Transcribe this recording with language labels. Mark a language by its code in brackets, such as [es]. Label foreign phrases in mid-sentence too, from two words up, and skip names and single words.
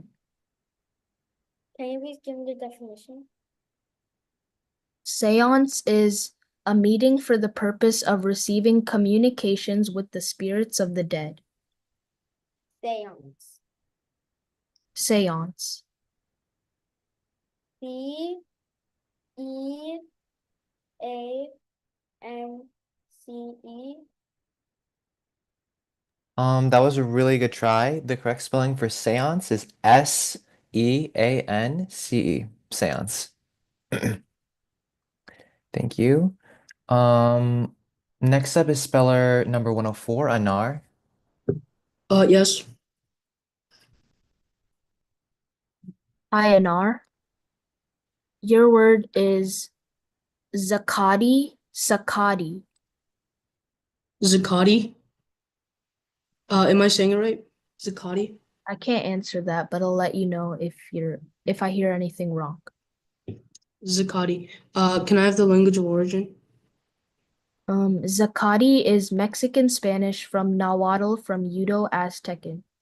[en] Can you please give me the definition? Seance is a meeting for the purpose of receiving communications with the spirits of the dead. Seance. Seance. C-E-A-N-C-E. That was a really good try. The correct spelling for seance is S-E-A-N-C-E. Seance. Thank you. Next up is speller number 104, Anar. Yes. Hi, Anar. Your word is zakati, sakati. Zakati. Am I saying it right? Zakati? I can't answer that, but I'll let you know if I hear anything wrong. Zakati. Can I have the language of origin? Zacate is Mexican Spanish from Nahuatl from Udo Aztecan.